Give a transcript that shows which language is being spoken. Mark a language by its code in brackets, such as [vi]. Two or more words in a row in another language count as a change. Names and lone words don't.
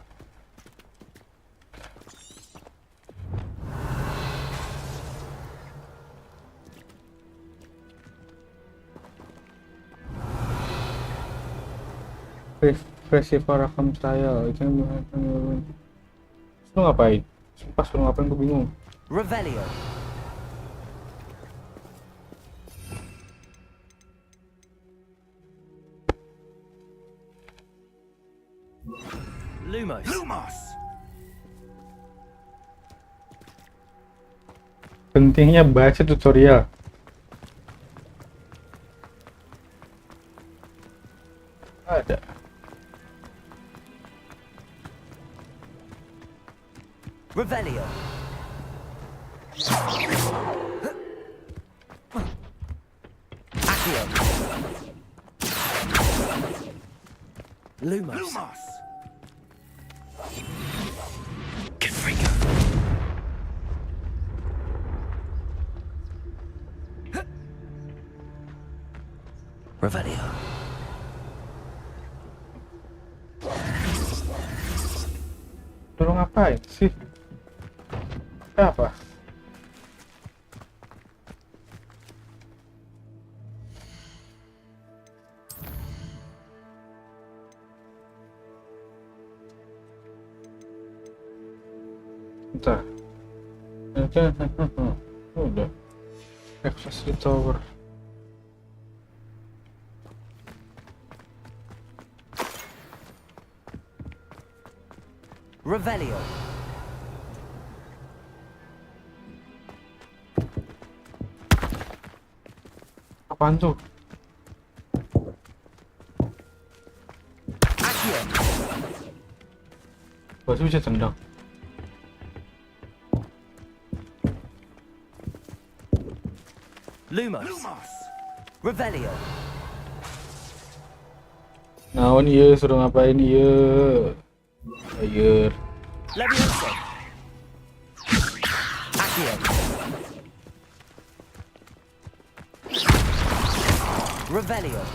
[id] Refresh para rekam trial itu yang lu ngapain? Sumpah suruh ngapain gue bingung. Revelio. Lumos. Pentingnya baca tutorial. Ada. Revelio. Accio. Lumos. Confringo. Revelio. Suruh ngapain sih? Apa? Bentar. Udah. [en] Access the tower. [id] Revelio. Apaan tuh? Accio. Batu bisa tendang. Lumos. Revelio. Naon iya suruh ngapain iya? Ayer. Leviosa. Accio. Revelio.